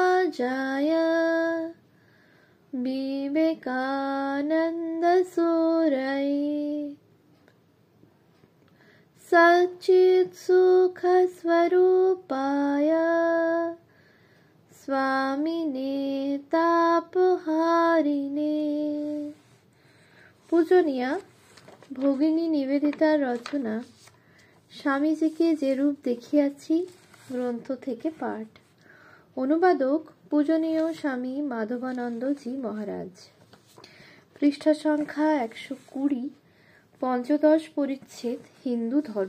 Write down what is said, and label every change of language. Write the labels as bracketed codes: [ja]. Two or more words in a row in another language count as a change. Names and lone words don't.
[sa] जय विवेकानंद सूरय सच्चित सुख स्वरूपाय स्वामिने तापहारिणे। [bn] পূজনীয়া ভগিনী নিবেদিতার রচনা স্বামীজিকে যে রূপ দেখিয়াছি গ্রন্থ থেকে পাঠ। অনুবাদক পূজনীয় স্বামী মাধবানন্দজি মহারাজ। পৃষ্ঠা সংখ্যা 120, পঞ্চদশ পরিচ্ছেদ হিন্দু ধর্ম।